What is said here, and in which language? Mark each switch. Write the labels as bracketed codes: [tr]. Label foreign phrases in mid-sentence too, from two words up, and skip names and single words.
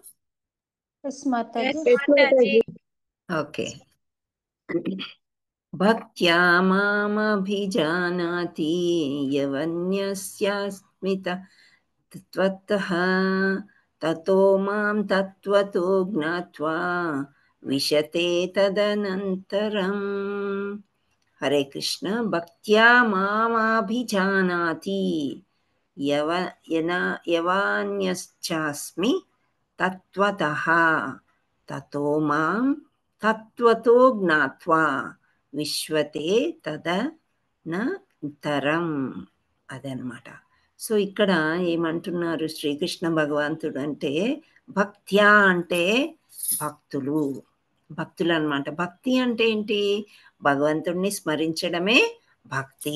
[te] ఓకే. [sa] భక్త్యా మామభిజానాతి యవన్యస్యాస్మిత తత్వతః తతో మాం తత్వతో జ్ఞాత్వా విశతే తదనంతరం. హరే కృష్ణ. భక్త్యా మామభిజానాతి యవాన్యశ్చాస్మి తత్వతః తతో మాం తత్వతో జ్ఞాత్వా విశ్వతే తదనంతరం. [te] అదనమాట. సో ఇక్కడ ఏమంటున్నారు శ్రీకృష్ణ భగవంతుడు అంటే, భక్త్యా అంటే భక్తులు, భక్తులు అనమాట. భక్తి అంటే ఏంటి? భగవంతుడిని స్మరించడమే భక్తి.